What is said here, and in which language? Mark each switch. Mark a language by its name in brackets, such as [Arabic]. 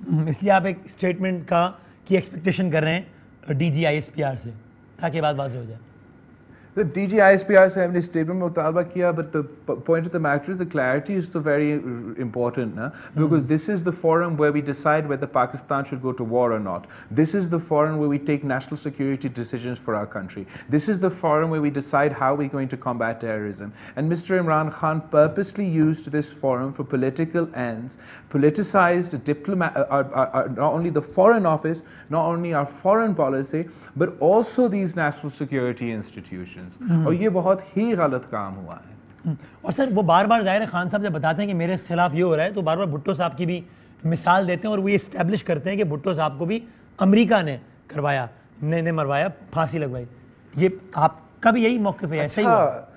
[Urdu] اس لیے آپ ایک اسٹیٹمنٹ کی ایکسپیکٹیشن کر رہے ہیں D جی I S P R سے، تاکہ بات واضح ہو جائے۔ [English] The DGISPR [Urdu] سے ہم نے اسٹیٹمنٹ میں مطالبہ کیا, [English] but the point of the matter is the clarity is very important, because this is the forum where we decide whether Pakistan should go to war or not. This is the forum where we take national security decisions for our country. This is the forum where we decide how we're going to combat terrorism. And Mr. Imran Khan purposely used this forum for political ends, politicized not only the foreign office, not only our foreign policy, but also these national security institutions. [Urdu] اور یہ بہت ہی غلط کام ہوا ہے۔ اور سر وہ بار بار ظاہر خان صاحب جب بتاتے ہیں کہ میرے خلاف یہ ہو رہا ہے، تو بار بار بھٹو صاحب کی بھی مثال دیتے ہیں اور وہ یہ اسٹیبلش کرتے ہیں کہ بھٹو صاحب کو بھی امریکہ نے کروایا، نے مروایا، پھانسی لگوائی۔ یہ آپ کا بھی یہی موقف ہے؟ ایسا ہی ہوا؟